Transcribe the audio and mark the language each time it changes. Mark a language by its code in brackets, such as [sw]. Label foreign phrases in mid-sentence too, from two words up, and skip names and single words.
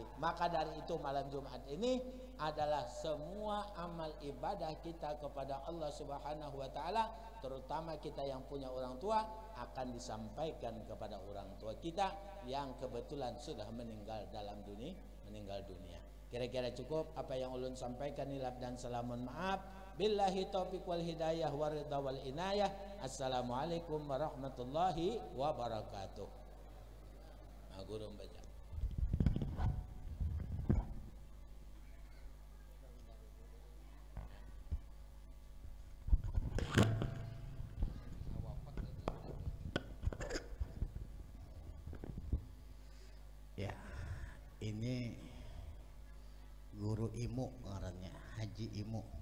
[id] Maka dari itu malam Jumat ini adalah semua amal ibadah kita kepada Allah [ar] سبحانه وتعالى, [id] terutama kita yang punya orang tua, akan disampaikan kepada orang tua kita yang kebetulan sudah meninggal dunia. Kira-kira cukup apa yang ulun sampaikan. Hilaf dan salamun maaf. [ar] بالله التوفيق والهداية والرضا والعناية. السلام عليكم ورحمة الله وبركاته. [bjn] Nah, guru baca. Ya, ini guru Imu ngarannya, Haji Imu.